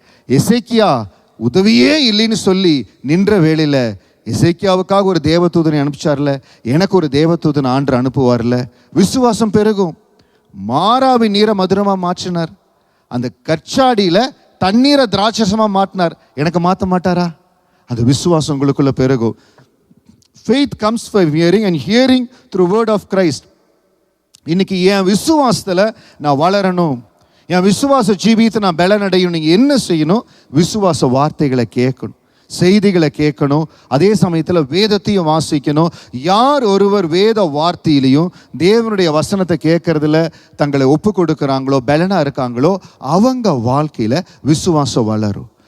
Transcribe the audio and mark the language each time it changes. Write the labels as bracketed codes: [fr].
[ta] எசேக்கியா உதவியே இல்லைன்னு சொல்லி நின்ற வேளையில எசேக்கியாவுக்காக ஒரு தேவதூதனை அனுப்பிச்சார்ல, எனக்கு ஒரு தேவதூதன் ஆண்டு அனுப்புவார்ல, விசுவாசம் பெருகும். மாறாவின் நீரை மதுரமா மாற்றினார். அந்த கற்சாடியில தண்ணீரை திராட்சசமா மாற்றினார். எனக்கு மாற்ற மாட்டாரா? அந்த விசுவாசம் உங்களுக்குள்ள பெருகும். [en] Faith comes by hearing and hearing through word of Christ. [ta] இன்னைக்கு என் விசுவாசத்துல நான் வளரணும், என் விசுவாச ஜீவியத்தை நான் பலனடையும். நீங்க என்ன செய்யணும்? விசுவாச வார்த்தைகளை கேட்கணும், செய்திகளை கேட்கணும். அதே சமயத்தில் வேதத்தையும் வாசிக்கணும். யார் ஒருவர் வேத வார்த்தையிலையும் தேவனுடைய வசனத்தை கேட்கறதுல தங்களை ஒப்பு கொடுக்குறாங்களோ, பலனா இருக்காங்களோ, அவங்க வாழ்க்கையில விசுவாசம் வளரும்.